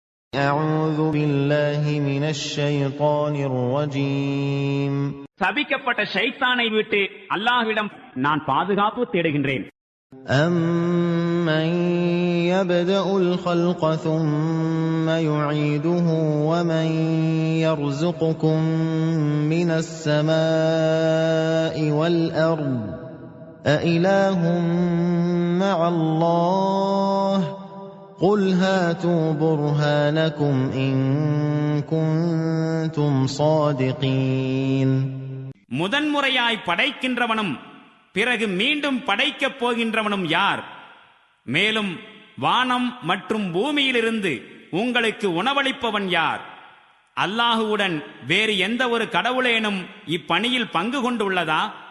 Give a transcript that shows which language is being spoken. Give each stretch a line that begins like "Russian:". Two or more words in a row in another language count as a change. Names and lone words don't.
Arabic: أعوذ بالله من الشيطان الرجيم.
Tamil: சபிக்கப்பட்ட ஷைத்தானை விட்டு அல்லாஹ்விடம் நான் பாதுகாப்பு தேடுகின்றேன்.
Arabic: أَمَّن يَبْدَأُ الْخَلْقَ ثُمَّ يُعِيدُهُ وَمَن يَرْزُقُكُم مِّنَ السَّمَاءِ وَالْأَرْضِ أَإِلَٰهٌ مَّعَ اللَّهِ قُلْ هَاتُوا بُرْهَانَكُمْ إِن كُنتُمْ صَادِقِينَ.
Tamil: முதன்முறையாய் படைக்கின்றவனும் பிறகு மீண்டும் படைக்கப் போகின்றவனும் யார்? மேலும் வானம் மற்றும் பூமியிலிருந்து உங்களுக்கு உணவளிப்பவன் யார்? அல்லாஹுவுடன் வேறு எந்த ஒரு கடவுளேனும் இப்பணியில் பங்கு கொண்டுள்ளதா?